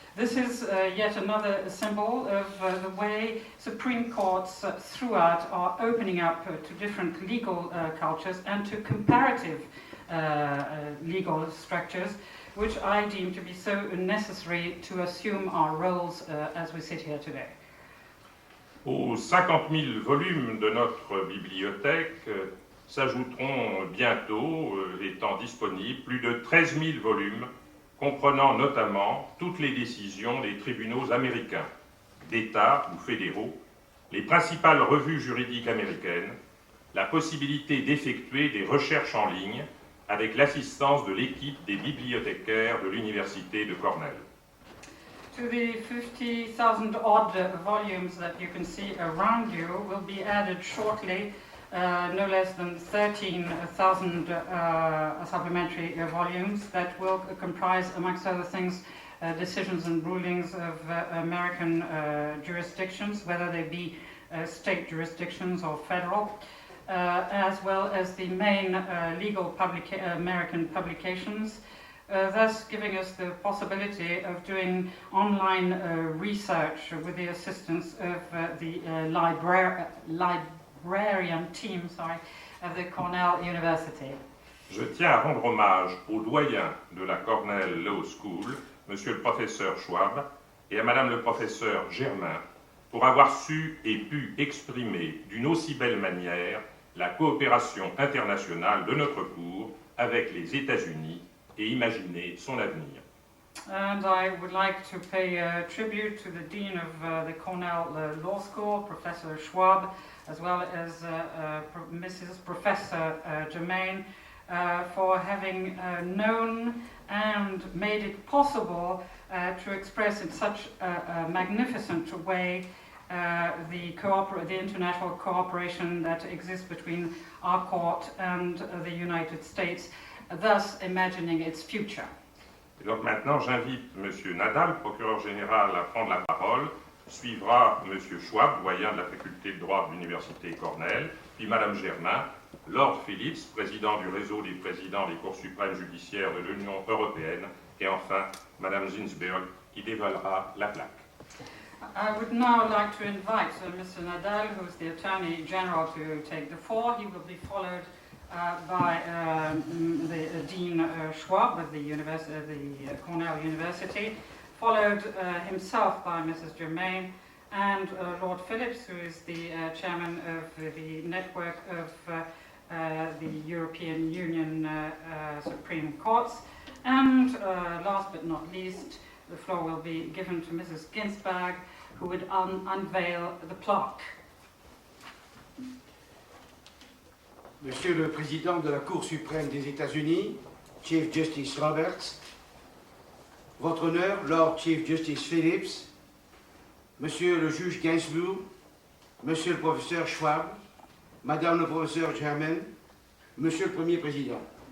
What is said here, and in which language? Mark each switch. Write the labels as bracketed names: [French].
[English] This is yet another symbol of the way Supreme Courts throughout are opening up to different legal cultures and to comparative legal structures, which I deem to be so necessary to assume our roles as we sit here today. [French] Aux 50 000 volumes de notre bibliothèque s'ajouteront bientôt, étant disponibles, plus de 13 000 volumes comprenant notamment toutes les décisions des tribunaux américains, d'État ou fédéraux, les principales revues juridiques américaines, la possibilité d'effectuer des recherches en ligne avec l'assistance de l'équipe des bibliothécaires de l'Université de Cornell. [English] To the 50,000 odd volumes that you can see around you will be added shortly no less than 13,000 supplementary volumes that will comprise, amongst other things, decisions and rulings of American jurisdictions, whether they be state jurisdictions or federal, as well as the main legal American publications, thus giving us the possibility of doing online research with the assistance of the librarian team of the Cornell University. [French] Je tiens à rendre hommage au doyen de la Cornell Law School, Monsieur le professeur Schwab, et à Madame le professeur Germain, pour avoir su et pu exprimer d'une aussi belle manière la coopération internationale de notre cours avec les États-Unis et imaginer son avenir. [English] And I would like to pay tribute to the Dean of the Cornell Law School, Professor Schwab, as well as Mrs. Professor Germain, for having known and made it possible to express in such a magnificent way the international cooperation that exists between our court and the United States, thus imagining its future. [French] Et donc maintenant, j'invite M. Nadal, procureur général, à prendre la parole. Suivra M. Schwab, doyen de la faculté de droit de l'Université Cornell, puis Mme Germain, Lord Phillips, président du réseau des présidents des cours suprêmes judiciaires de l'Union européenne, et enfin Mme Ginsberg, qui dévoilera la plaque. [English] I would now like to invite Mr. Nadal, who is the Attorney General, to take the floor. He will be followed by the Dean Schwab of the Cornell University, followed himself by Mrs. Germain, and Lord Phillips, who is the chairman of the network of the European Union Supreme Courts. And last but not least, the floor will be given to Mrs. Ginsberg, who would unveil the plaque. [French] Monsieur le Président de la Cour suprême des États-Unis, Chief Justice Roberts, Votre Honneur, Lord Chief Justice Phillips, Monsieur le Juge Gainsbourg, Monsieur le Professeur Schwab, Madame le Professeur Germain, Monsieur le Premier Président.